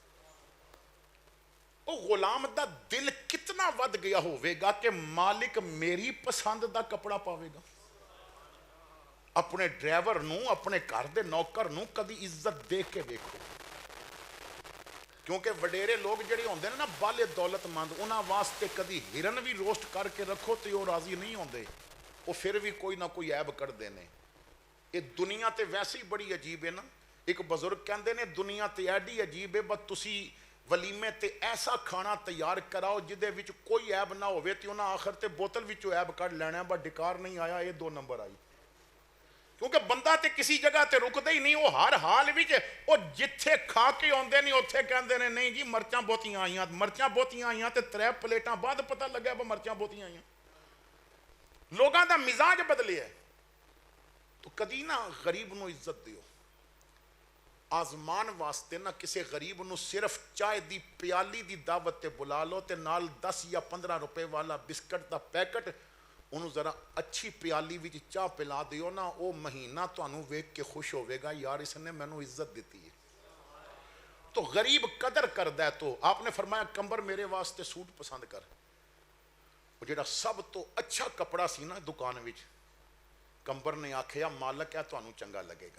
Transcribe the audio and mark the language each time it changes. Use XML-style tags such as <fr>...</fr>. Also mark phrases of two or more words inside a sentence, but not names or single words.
<pa>او غلام دا دل کتنا ود گیا ہوئے گا کہ مالک میری پسند دا کپڑا پاوے گا. اپنے ڈرائیور نو اپنے گھر دے نوکر نو کدی عزت دے کے دیکھو. کیونکہ وڈیرے لوگ جڑے ہوندے نا بالے دولت مند، انہاں واسطے کدی ہرن بھی روسٹ کر کے رکھو تو وہ راضی نہیں ہوندے، وہ پھر بھی کوئی نہ کوئی عیب کر دینے. یہ دنیا تے ویسے ہی بڑی عجیب ہے نا. ایک بزرگ کہندے نے دنیا تے ایڈی عجیب ہے بس تسی ولیمے تے ایسا کھانا تیار کراؤ جدے وچ کوئی عیب نہ ہوئے تے انہاں آخر تے بوتل وچوں عیب کر لینا ہے بس ڈکار نہیں آیا یہ 2 نمبر آئی. کیونکہ بندہ تے کسی جگہ تے رکدے ہی نہیں، وہ ہر حال وچ وہ جتھے کھا کے آندے نہیں اوتھے کہندے نے نہیں جی مرچاں بہتیاں آئیاں، مرچاں بہتیاں آئیاں تے 3 پلیٹاں بعد پتہ لگا وہ مرچاں بہتیاں آئیاں. لوگاں دا مزاج بدلے ہے. تو کدی نہ غریب نو عزت دیو. آزمان واسطے نہ کسے غریب نو صرف چائے دی پیالی دی دعوت تے بلا لو تے نال 10 یا 15 روپے والا بسکٹ دا پیکٹ انہوں ذرا اچھی پیالی وچ چاہ پلا دیو نا، او مہینہ تو انہوں ویک کے خوش ہوئے گا یار اس نے میں نو عزت دیتی ہے. تو غریب قدر کردہ ہے. تو آپ نے فرمایا کمبر میرے واسطے سوٹ پسند کر. وہ جڑا سب تو اچھا کپڑا سی نا دکان وچ، کمبر نے آکھیا مالک ہے تو انہوں چنگا لگے گا.</pa>